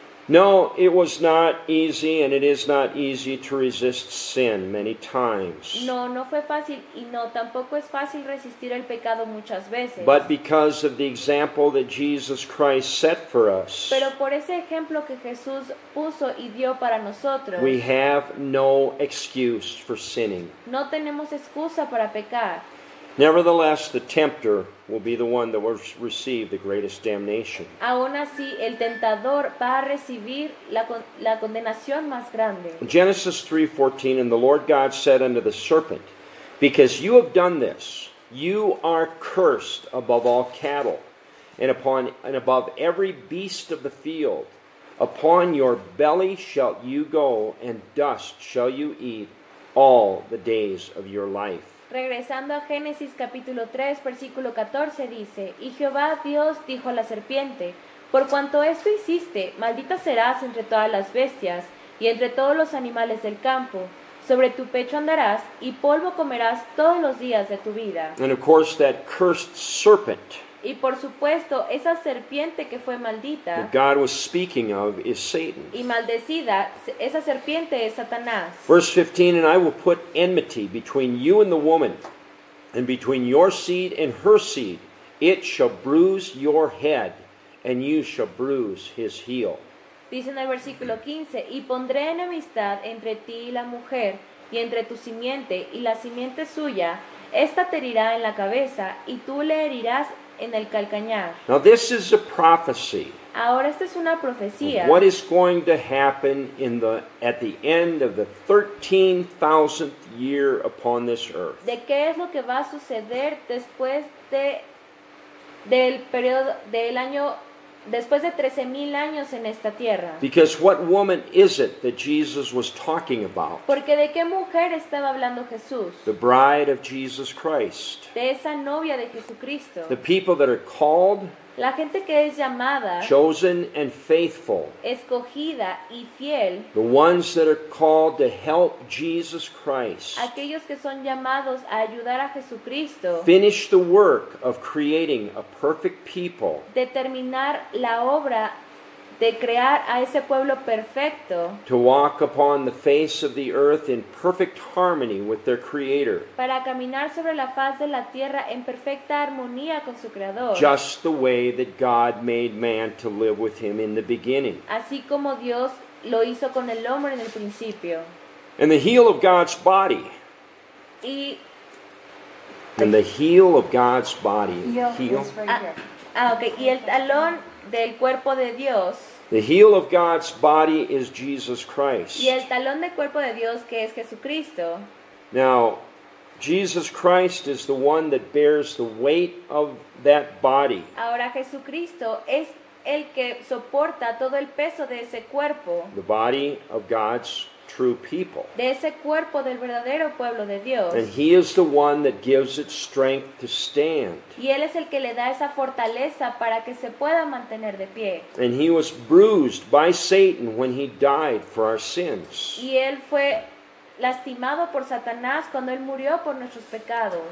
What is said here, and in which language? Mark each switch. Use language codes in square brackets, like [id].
[en] No, it was not easy, and it is not easy to resist sin many times. [es] No, no fue fácil y no, tampoco es fácil resistir el pecado muchas veces. [en] But because of the example that Jesus Christ set for us, [es] Pero por ese ejemplo que Jesús puso y dio para nosotros, [en] we have no excuse for sinning. [es] no tenemos excusa para pecar. [en] Nevertheless, the tempter will be the one that will receive the greatest damnation. [es] Aún así, el tentador va a recibir la condenación más grande. [en] Genesis 3:14, and the Lord God said unto the serpent, because you have done this, you are cursed above all cattle, and above every beast of the field. Upon your belly shall you go, and dust shall you eat all the days of your life. [es] Regresando a Génesis capítulo 3, versículo 14 dice, y Jehová Dios dijo a la serpiente, por cuanto esto hiciste, maldita serás entre todas las bestias y entre todos los animales del campo. Sobre tu pecho andarás y polvo comerás todos los días de tu vida. [en] And of course, that cursed serpent [es] Y por supuesto, esa serpiente que fue maldita [en] that God was speaking of is Satan. [es] y maldecida, esa serpiente es Satanás. [en] Verse 15, and I will put enmity between you and the woman, and between your seed and her seed. It shall bruise your head, and you shall bruise his heel. [es] Dice en el versículo 15, y pondré enemistad entre ti y la mujer, y entre tu simiente y la simiente suya. Esta te herirá en la cabeza, y tú le herirás en el calcañar. [en] Now this is a prophecy [es] Ahora esta es una [en] of [es] profecía [en] what is going to happen at the end of the 13,000th year upon this earth. [es] de qué es lo que va a suceder después del periodo del año, después de 13,000 años en esta tierra. [en] Because what woman is it that Jesus was talking about? [es] Porque de qué mujer estaba hablando Jesús, [en] The bride of Jesus Christ. [es] de esa novia de Jesucristo, [en] The people that are called, [es] la gente que es llamada, [en] chosen, and faithful. [es] escogida y fiel, [en] The ones that are called to help Jesus Christ [es] aquellos que son llamados a ayudar a Jesucristo, [en] finish the work of creating a perfect people [es] determinar la obra de crear a ese pueblo perfecto [en] to walk upon the face of the earth in perfect harmony with their Creator, [es] para caminar sobre la faz de la tierra en perfecta armonía con su Creador, [en] just the way that God made man to live with Him in the beginning. [es] así como Dios lo hizo con el hombre en el principio. [en] And the heel of God's body. [es] Y, [en] And the heel of God's body. Heel. It's right here. [es] ok, y el talón del cuerpo de Dios, [en] The heel of God's body is Jesus Christ. [es] y el talón del cuerpo de Dios que es Jesucristo. [en] Now, Jesus Christ is the one that bears the weight of that body. [es] Ahora Jesucristo es el que soporta todo el peso de ese cuerpo, [en] The body of God's true people. [es] de ese cuerpo del verdadero pueblo de Dios. [en] And He is the one that gives it strength to stand. [es] Y Él es el que le da esa fortaleza para que se pueda mantener de pie. [en] And He was bruised by Satan when He died for our sins. [es] Y Él fue lastimado por Satanás cuando Él murió por nuestros pecados.